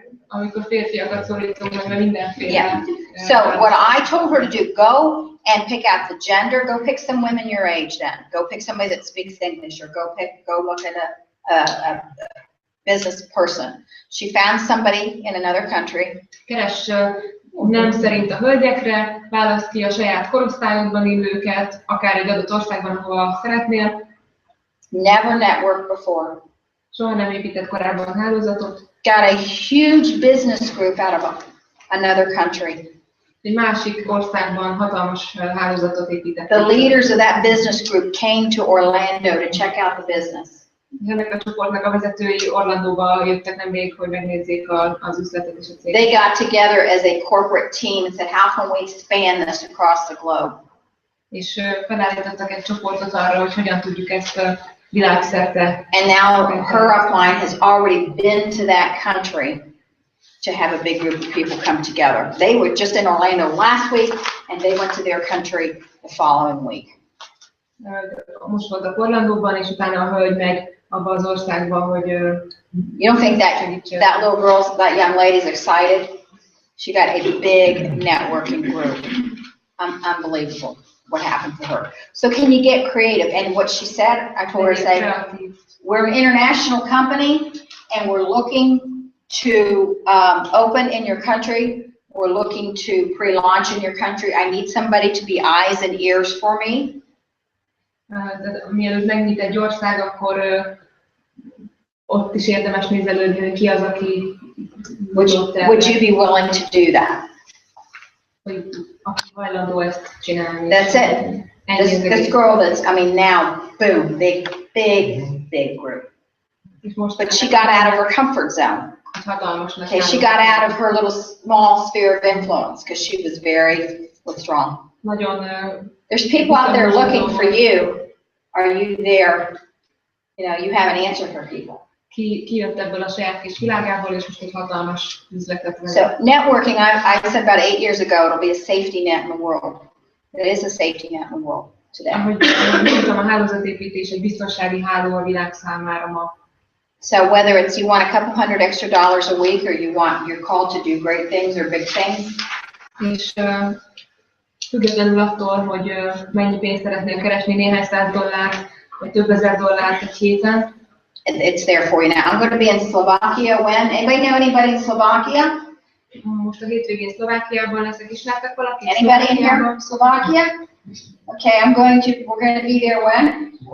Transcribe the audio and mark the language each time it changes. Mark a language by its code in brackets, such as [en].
[hu] Amikor férfiakat szólítunk, mert mindenféle. [en] Yeah. So what I told her to do, go and pick out the gender. Go pick some women your age then. Go pick somebody that speaks English, or go look at a business person. She found somebody in another country. [hu] Keres nem szerint a hölgyekre, választ ki a saját korosztályodban illőket, akár egy adott országban, ahol szeretnél. [en] Never networked before. [hu] Soha nem épített korábban hálózatot. [en] Got a huge business group out of another country. [hu] Egy másik országban hatalmas hálózatot épített. [en] The leaders of that business group came to Orlando to check out the business. [hu] Ennek a csoportnak a vezetői Orlandóba jöttek nemrég, hogy megnézzék az üzletet és a céget. [en] They got together as a corporate team and said, how can we expand this across the globe? [hu] És felállítottak egy csoportot arra, hogy hogyan tudjuk ezt világszerte. [en] And now her upline has already been to that country to have a big group of people come together. They were just in Orlando last week, and they went to their country the following week. [hu] Most voltak Orlandóban, és utána a hölgy megy abba az országba, hogy [en] you don't think that little girl, that young lady's excited? She got a big networking group. Unbelievable what happened for her. So can you get creative? And what she said, I told her, we're an international company, and we're looking to open in your country. We're looking to pre-launch in your country. I need somebody to be eyes and ears for me. [hu] Mielőtt megnyit egy ország, akkor ott is érdemes nézelődni, hogy ki az, aki [en] would you be willing to do that? [hu] Hogy aki hajlandó ezt csinálni. [en] That's it. This girl that's, I mean, now, boom, big group. But she got out of her comfort zone. Okay, she got out of her little small sphere of influence because she was very withdrawn. There's people out there looking for you. Are you there? You know, you have an answer for people. [hu] Kijött ebből a saját kis világából, és most egy hatalmas üzletet vezet. [en] So networking, I said about 8 years ago, it'll be a safety net in the world. It is a safety net in the world today. [hu] Ahogy mondtam, a hálózatépítés egy biztonsági háló a világ számára ma. [en] So whether it's you want a couple $100 extra a week, or you're called to do great things or big things. [hu] És függetlenül attól, hogy mennyi pénzt szeretnél keresni, néhány $100, vagy több $1000 egy héten. [en] It's there for you now. I'm going to be in Slovakia when? Anybody know anybody in Slovakia? [hu] Most a hétvégén Szlovákiában leszek, ismertek valakit? [en] Anybody in here from Slovakia? Okay, we're going to be there when?